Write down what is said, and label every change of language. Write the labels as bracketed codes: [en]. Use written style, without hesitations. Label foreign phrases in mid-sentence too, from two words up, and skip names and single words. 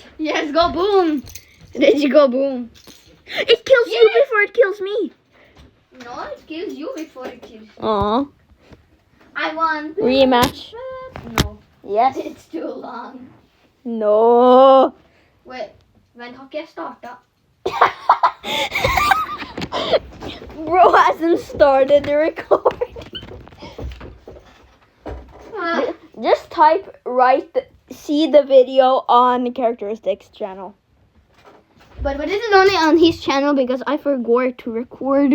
[en] Yes, go boom. Reggie go boom. It kills you before it kills me. No, it kills you before it kills you. Aw. I won. Rematch. No, Yes. it's too long. No. Wait, when [no] har ikke jeg startet? [en] Bro hasn't started the recording. Just type see the video on the characteristics channel. But this is only on his channel because I forgot to record.